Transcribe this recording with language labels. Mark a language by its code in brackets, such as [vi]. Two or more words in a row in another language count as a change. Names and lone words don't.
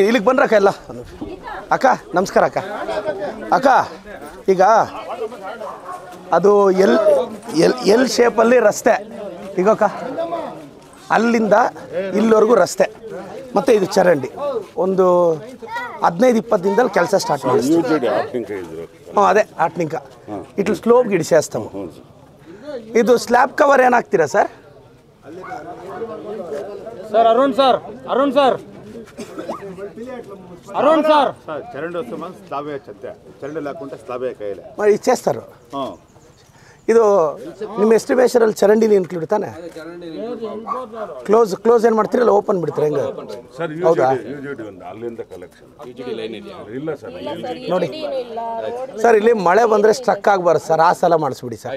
[kn] ಇಲ್ಲಿಗೆ ಬಂದ್ರಕ್ಕ ಎಲ್ಲ ಅಕ್ಕ ನಮಸ್ಕಾರ ಅಕ್ಕ ಅಕ್ಕ ಈಗ ಅದು ಎಲ್ ಶೇಪಲ್ಲಿ ರಸ್ತೆ ಈಗಕ್ಕ ಅಲ್ಲಿಂದ ಇಲ್ಲಿವರೆಗೂ ರಸ್ತೆ ಮತ್ತು ಇದು ಚರಂಡಿ ಒಂದು 15-20 ದಿನದಲ್ಲಿ ಕೆಲಸ ಸ್ಟಾರ್ಟ್ ಮಾಡಿಸ್ತೀವಿ ಹಾಂ ಅದೇ ಆಟ್ನಿಂಕ ಇಟ್ಲು ಸ್ಲೋಪ್ ಗಿಡಿಸೇಸ್ತಾವು ಇದು ಸ್ಲ್ಯಾಬ್ ಕವರ್ ಏನಾಗ್ತೀರಾ ಸರ್ ಸರ್ ಅರುಣ್ ಸರ್ ಅರುಣ್ ಸರ್ అరుణ్ సార్ [te] చరండి వస్తామా స్లాబే చెత్తే చరండి లేకుంటే స్లాబే కైలే మరి ఇచ్చేస్తారు [kn] ಇದು ನಿಮ್ಮ ಎಸ್ಟಿಮೇಷನಲ್ಲಿ ಚರಂಡಿಲಿ ಇನ್ಕ್ಲೂಡ್ ತಾನೆ ಕ್ಲೋಸ್ ಏನು ಮಾಡ್ತೀರಲ್ಲ ಓಪನ್ ಬಿಡ್ತೀರ ಹೆಂಗೆ ಹೌದಾ ಅಲ್ಲಿಂದ ಕಲೆಕ್ಷನ್ ಇಲ್ಲ ಸರ್ ನೋಡಿ ಸರ್ ಇಲ್ಲಿ ಮಳೆ ಬಂದರೆ ಸ್ಟ್ರಕ್ ಆಗಬಾರ್ದು ಸರ್ ಆ ಸಲ ಮಾಡಿಸ್ಬಿಡಿ ಸರ್